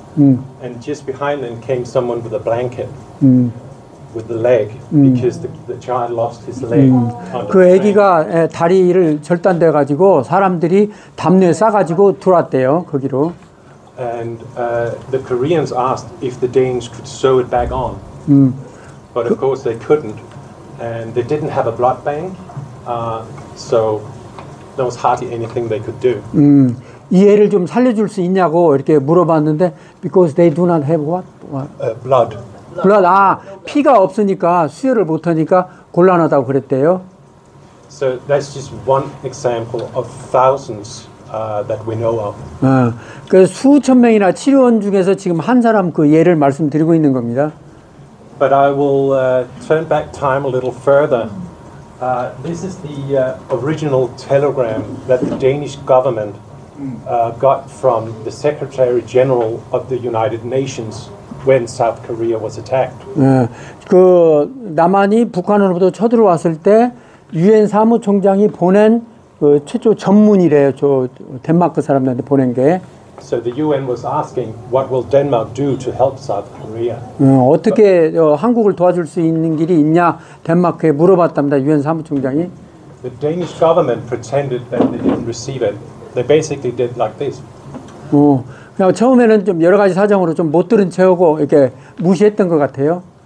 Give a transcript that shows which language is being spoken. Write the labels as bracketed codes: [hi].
[en] and just behind them came someone with a blanket with the leg because the child lost his leg. On the 그 train. [ko] 아기가 다리를 절단돼 가지고 사람들이 담요에 싸 가지고 들어왔대요 거기로. [en] And the Koreans asked if the Danes could sew it back on, but of course they couldn't, and they didn't have a blood bank, so there was hardly anything they could do. [ko] 이 애를 좀 살려줄 수 있냐고 이렇게 물어봤는데 [en] because they do not have what? Blood. blood. [ko] 피가 없으니까 수혈을 못하니까 곤란하다고 그랬대요. [en] So that's just one example of thousands that we know of. [ko] 그 수천 명이나 치료원 중에서 지금 한 사람 그 예를 말씀드리고 있는 겁니다. [en] But I will turn back time a little further. This is the original telegram that the Danish government got from the Secretary General of the United Nations when South Korea was attacked. [ko] 그 남한이 북한으로부터 쳐들어왔을 때 유엔 사무총장이 보낸 그 최초 전문이래요. 저 덴마크 사람들한테 보낸 게. [en] So the UN was asking, what will Denmark do to help South Korea? [ko] 어떻게 한국을 도와줄 수 있는 길이 있냐 덴마크에 물어봤답니다. 유엔 사무총장이. [en] The Danish government pretended that they didn't receive it. They basically did like this. [ko] 그냥 처음에는 좀 여러 가지 사정으로 좀 못 들은 척하고 이렇게 무시했던 것 같아요.